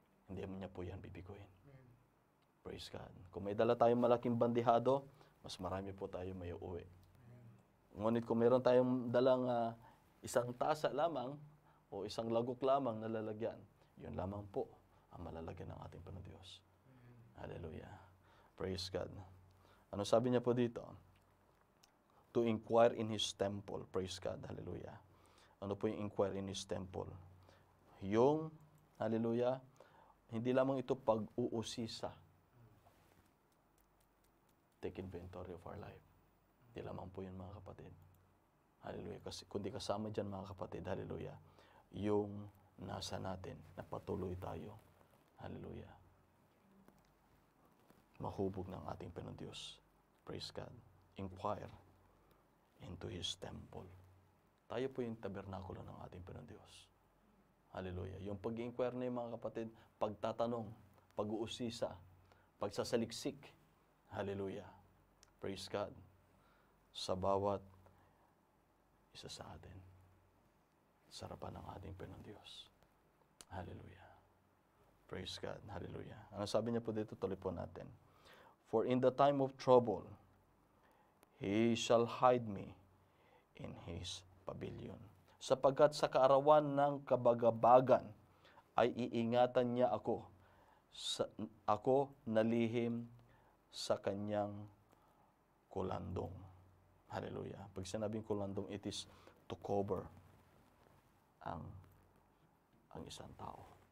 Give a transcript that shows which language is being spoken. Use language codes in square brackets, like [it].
[tl] Hindi niya po yan bibiguin. [en] Praise God. [tl] Kung may dala tayong malaking bandihado, mas marami po tayo may uuwi. Ngunit kung meron tayong dalang isang tasa lamang o isang lagok lamang na lalagyan, yun lamang po ang malalagyan ng ating Panginoon Diyos. Hallelujah. [en] Praise God. [tl] Ano sabi niya po dito? [en] To inquire in His temple. Praise God. Hallelujah. [tl] Ano po yung [en] inquire in His temple? [tl] Yung, hallelujah, hindi lamang ito pag-uusisa. [en] Take inventory of our life. [tl] Hindi lamang po yun, mga kapatid. Hallelujah. Kasi kundi kasama dyan, mga kapatid, hallelujah, yung nasa natin, na patuloy tayo. Hallelujah. Mahubog ng ating Panginoon Diyos. [en] Praise God. Inquire into His temple. [tl] Tayo po yung tabernakulo ng ating Panginoon Diyos. Hallelujah. Yung pag-inquire na yung mga kapatid, pagtatanong, pag-uusisa, pagsasaliksik. Hallelujah. [en] Praise God. [tl] Sa bawat isa sa atin. Sarapan ng ating Panginoon Diyos. Hallelujah. [en] Praise God. [tl] Hallelujah. Ano sabi niya po dito? Tuloy po natin. [en] For in the time of trouble, He shall hide me in His pavilion. [tl] Sapagkat sa kaarawan ng kabagabagan ay iingatan niya ako. Ako nalihim sa kanyang kulandong. Hallelujah. Pag sinabing kulandong, [en] it is to cover [tl] ang isang tao.